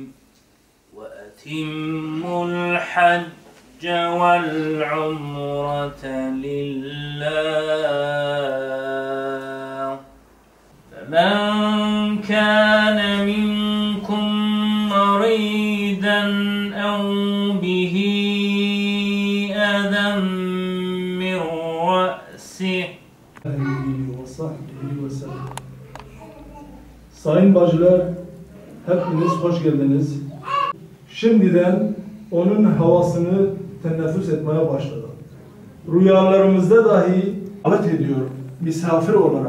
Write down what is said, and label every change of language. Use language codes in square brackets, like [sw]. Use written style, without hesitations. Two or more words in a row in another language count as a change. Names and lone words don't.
[ar] وَأَتِمُّوا الْحَجَّ وَالْعُمْرَةَ لِلَّهِ فَمَنْ كَانَ مِنْكُمْ مَرِيضًا أَوْ بِهِ أَذًى مِنْ رَأْسِهِ. [tr] Sayın bacılar, hepiniz hoş geldiniz. Şimdiden onun havasını teneffüs etmeye başladık. Rüyalarımızda dahi davet ediyor misafir olarak.